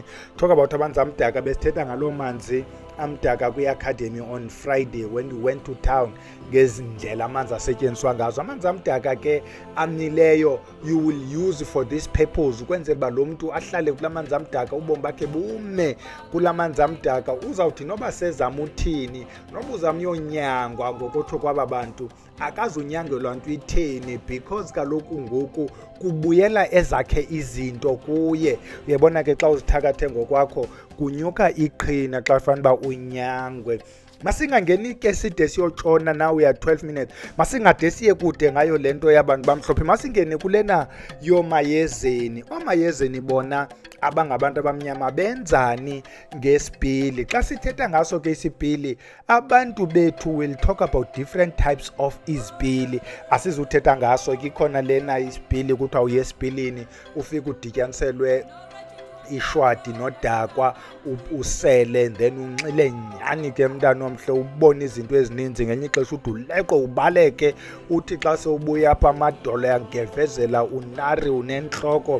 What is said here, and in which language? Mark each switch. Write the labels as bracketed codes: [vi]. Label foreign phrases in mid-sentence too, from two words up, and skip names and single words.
[en] Talk about [xh] amanzi amdaka, besithetha ngalo manzi amdaka kwi-academy [en] on Friday when we went to town [xh] ngezindlela amanzi asetyenziswa ngazo. Amanzi amdaka ke amileyo [en] you will use for this purpose, [xh] ukwenzela uba lo mntu ahlale kula manzi amdaka, ubomi bakhe bume kula manzi amdaka. Uzawuthi noba sezama uthini, noba uzama uyonyangwa ngokutsho kwaba bantu, akazunyangelwa nto itheni because kaloku ngoku kubuyela ezakhe izinto kuye. Uyabona ke xa uzithakathe ngokwakho kunyuka iqhina xa fanele uba unyangwe. Masingangeni ke side siyotshona [en] now we are 12 minutes. [xh] Masingade siye kude ngayo lento yabantu bamhlophe. Masingene kulena yomayezeni. Omayezeni bona abangabantu abamnyama benzani ngesipili? Xa sithetha ngaso ke isipili, abantu bethu [en] will talk about different types of [xh] isipili. Asizuthetha ngaso ke khona lena isipili kuthiwa uyesipilini ufika udityanselwe ishwadi nodakwa usele [en] and then [xh] unxile nyani ke mntana omhle, ubone izinto ezininzi ngenye ixesha uduleqo ubaleke, uthi xa sewubuya apha amadolo yangevezela unari unentloko.